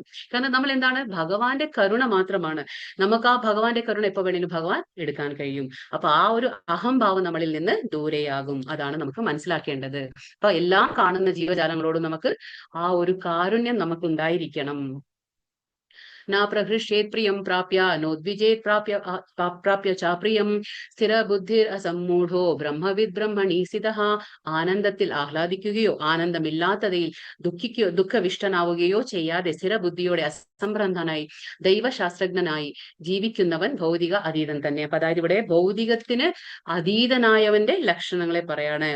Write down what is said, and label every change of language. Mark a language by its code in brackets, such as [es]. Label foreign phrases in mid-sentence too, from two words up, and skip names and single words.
[ml] കാരണം നമ്മൾ എന്താണ്? ഭഗവാന്റെ കരുണ മാത്രമാണ്. നമുക്ക് ആ ഭഗവാന്റെ കരുണ എപ്പോ വേണേലും ഭഗവാൻ എടുക്കാൻ കഴിയും. അപ്പൊ ആ ഒരു അഹംഭാവം നമ്മളിൽ നിന്ന് ദൂരെയാകും. അതാണ് നമുക്ക് മനസ്സിലാക്കേണ്ടത്. അപ്പൊ എല്ലാം കാണുന്ന ജീവജാലങ്ങളോട് നമുക്ക് ആ ഒരു കാരുണ്യം നമുക്ക് ഉണ്ടായിരിക്കണം. [sa] न प्रहृष्येत् प्रियं प्राप्य नोद्विजेत् प्राप्य च प्रियं സ്ഥിരബുദ്ധിരസമ്മൂഢോ ബ്രഹ്മവിദ് ബ്രഹ്മണി സ്ഥിതഃ. [ml] ആനന്ദത്തിൽ ആഹ്ലാദിക്കുകയോ ആനന്ദമില്ലാത്തതിൽ ദുഃഖവിഷ്ടനാവുകയോ ചെയ്യാതെ സ്ഥിരബുദ്ധിയോടെ അസംഭ്രാന്തനായി ദൈവശാസ്ത്രജ്ഞനായി ജീവിക്കുന്നവൻ ഭൗതിക അതീതൻ തന്നെ. അപ്പൊ അതായത് ഇവിടെ ഭൗതികത്തിന് അതീതനായവന്റെ ലക്ഷണങ്ങളെ പറയാണ്.